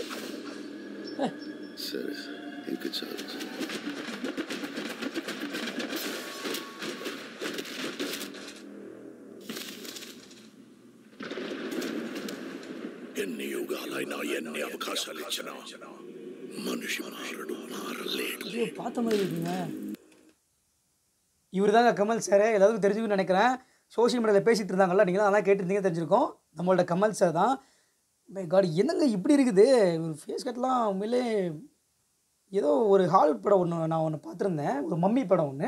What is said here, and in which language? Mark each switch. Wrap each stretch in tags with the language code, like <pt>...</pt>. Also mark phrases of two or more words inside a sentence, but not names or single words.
<te>సరే ఇంకా చాలు. ఎన్ని యుగాలైనా ఎన్ని అవకాశాలు ఇచ్చినా మనిషి మారడు, మారలేడు.</te> <ta>பார்த்த மாதிரி இருக்குங்க. இவர் தாங்க கமல் சார். எல்லாத்துக்கும் தெரிஞ்சுக்கணும்னு நினைக்கிறேன்.</ta> <en>social mediaவில்</en> <ta>பேசிகிட்டு இருந்தாங்கல்ல, நீங்களும் அதெல்லாம் கேட்டுருந்தீங்க, தெரிஞ்சிருக்கோம். நம்மளோட கமல் சார் தான்.</ta> <en>my god,</en> <ta>என்னங்க இப்படி இருக்குது ஒரு ஃபேஸ் கட்லாம். உண்மையிலே ஏதோ ஒரு ஹாலிவுட் படம் நான் ஒன்று பார்த்துருந்தேன், ஒரு மம்மி படம் ஒன்று.</ta>